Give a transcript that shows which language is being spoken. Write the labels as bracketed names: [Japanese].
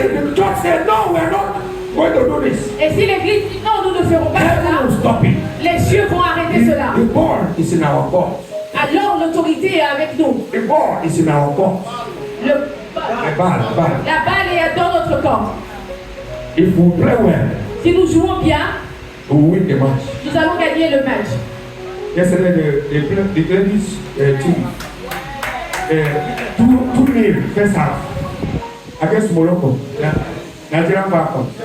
[English] if the church say, no, we are not going to do this, [French] Et si l'Église dit non, nous ne ferons pas [English] heaven will [French] cela, [English] stop it. [French] les cieux vont arrêter cela. [English] The ball is in our court. [French] Alors l'autorité est avec nous. [English] The ball is in our court. The ball. [French] La balle est dans notre corps. [English] If we play well, [French] Si nous jouons bien, [English] we will win the match. [French] nous allons gagner le match. [English] Yesterday, the ladies team, 2-0 first half against Morocco, Nigerian Falcons.